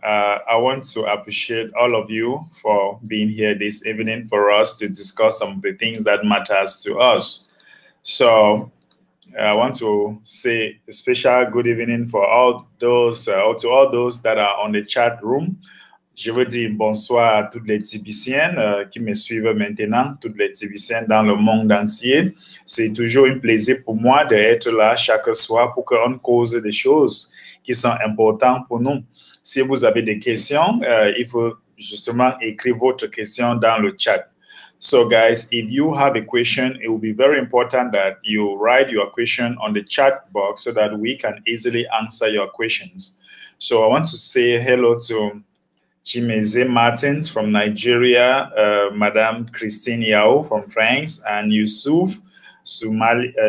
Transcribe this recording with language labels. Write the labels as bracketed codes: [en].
[en] I want to appreciate all of you for being here this evening for us to discuss some of the things that matters to us. So I want to say a special good evening for all those, to all those that are on the chat room. [fr] Je veux dire bonsoir à toutes les Tibiciennes qui me suivent maintenant, toutes les Tibiciennes dans le monde entier. C'est toujours un plaisir pour moi d'être là chaque soir pour qu'on cause des choses qui sont importantes pour nous. Si vous avez des questions, il faut justement écrire votre question dans le chat. [en] So, guys, if you have a question, it will be very important that you write your question on the chat box so that we can easily answer your questions. So, I want to say hello to Chimeze Martins from Nigeria, Madame Christine Yao from France, and Yusuf Sumela.